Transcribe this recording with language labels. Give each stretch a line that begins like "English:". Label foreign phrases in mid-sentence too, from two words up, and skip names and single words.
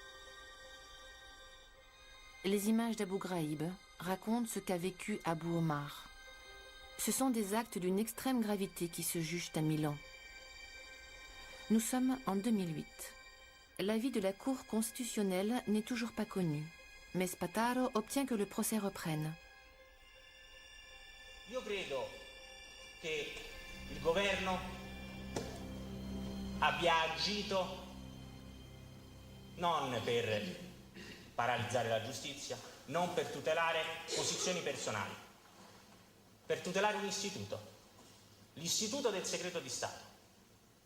French: Les images d'Abu Ghraib racontent ce qu'a vécu Abu Omar. Ce sont des actes d'une extrême gravité qui se jugent à Milan. Nous sommes en 2008. L'avis de la Cour constitutionnelle n'est toujours pas connu, mais Spataro obtient que le procès reprenne.
Italian: Io credo che il governo abbia agito non per paralizzare la giustizia, non per tutelare posizioni personali, per tutelare un istituto, l'istituto del segreto di Stato.